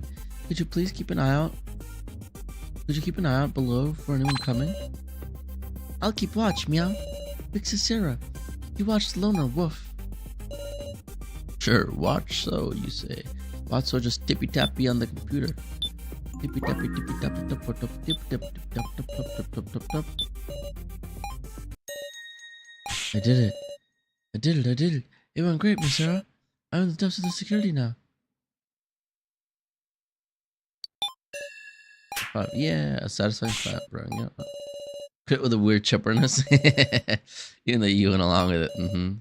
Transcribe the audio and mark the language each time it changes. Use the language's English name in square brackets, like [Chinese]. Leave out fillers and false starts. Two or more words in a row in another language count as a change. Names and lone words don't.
[English] Could you please keep an eye out? Could you keep an eye out below for anyone coming? I'll keep watch, meow. Fix it, Sarah. You watch Loner, woof. Sure, watch so, you say. Watch so, just tippy-tappy on the computer. Tippy-tappy, tippy-tappy, tap-tap, tip-tap-tip-tap-tap-tap-tap-tap. I did it. I did it. It went great, Miss Sarah. I'm in the depths of the security now. Yeah, a satisfying clap, bro. Yeah. Quit with a weird chipperness. Even though you went along with it.